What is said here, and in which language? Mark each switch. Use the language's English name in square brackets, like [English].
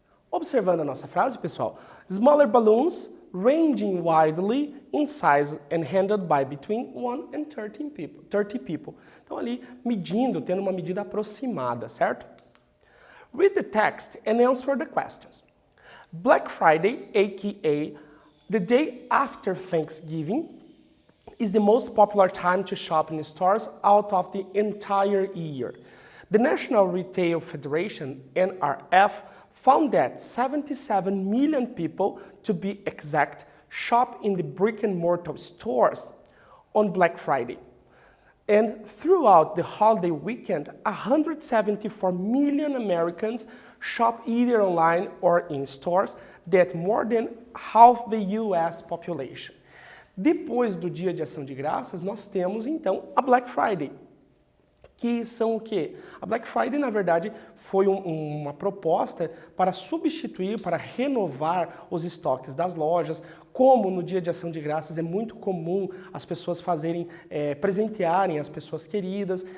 [Portuguese] Observando a nossa frase, pessoal, [English] smaller balloons ranging widely in size and handled by between 1 and 30 people. [Portuguese] Então ali, medindo, tendo uma medida aproximada, certo? [English] Read the text and answer the questions. Black Friday, aka the day after Thanksgiving, is the most popular time to shop in stores out of the entire year. The National Retail Federation, NRF, found that 77 million people, to be exact, shop in the brick-and-mortar stores on Black Friday. And throughout the holiday weekend, 174 million Americans shop either online or in stores, that more than half the US population. [Portuguese] Depois do Dia de Ação de Graças, nós temos então a Black Friday, que são o quê? A Black Friday, na verdade, foi uma proposta para substituir, para renovar os estoques das lojas. Como no Dia de Ação de Graças é muito comum as pessoas presentearem as pessoas queridas.